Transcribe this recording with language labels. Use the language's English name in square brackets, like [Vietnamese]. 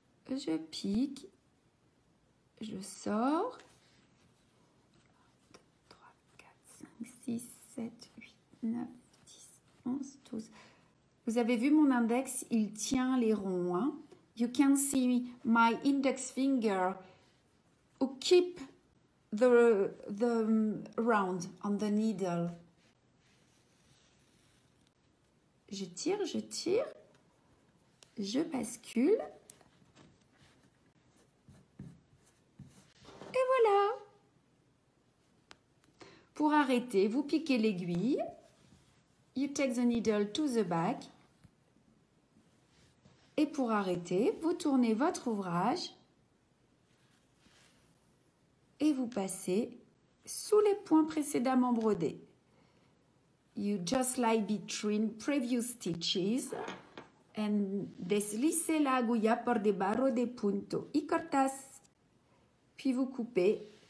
[French] Je pique. Je sors. 2, 3, 4, 5, 6, 7, 8, 9, 10, 11, 12. Vous avez vu mon index, il tient les ronds. Hein? [English] You can see my index finger who keep the round on the needle. [French] Je tire, je bascule. Et voilà. Pour arrêter, vous piquez l'aiguille. [English] You take the needle to the back. [French] Et pour arrêter, vous tournez votre ouvrage. Et vous passez sous les points précédemment brodés. [English] You just like between previous stitches and [Spanish] deslice la agulla por debajo de punto y cortas. [French] Puis vous coupez.